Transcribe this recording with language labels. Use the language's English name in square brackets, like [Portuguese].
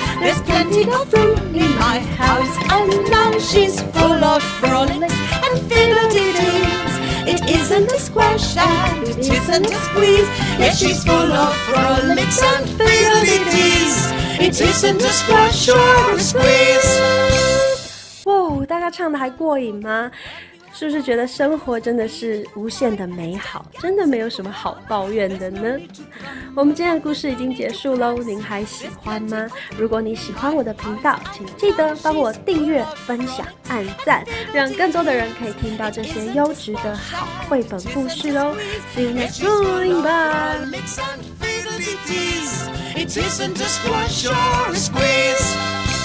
[English] There's plenty of room in my house, and now she's full of frolics and fiddle-dee-dees. It isn't a squash and it isn't a squeeze. Yes, she's full of frolics and fiddle-dee-dees. It isn't a squash or a squeeze. [Chinese] 哇，大家唱的还过瘾吗？是不是觉得生活真的是无限的美好，真的没有什么好抱怨的呢？我们今天的故事已经结束喽，您还喜欢吗？如果你喜欢我的频道，请记得帮我订阅、分享、按赞，让更多的人可以听到这些优质的好绘本故事哦。 [English] See you next time, bye. It isn't a squash or a squeeze.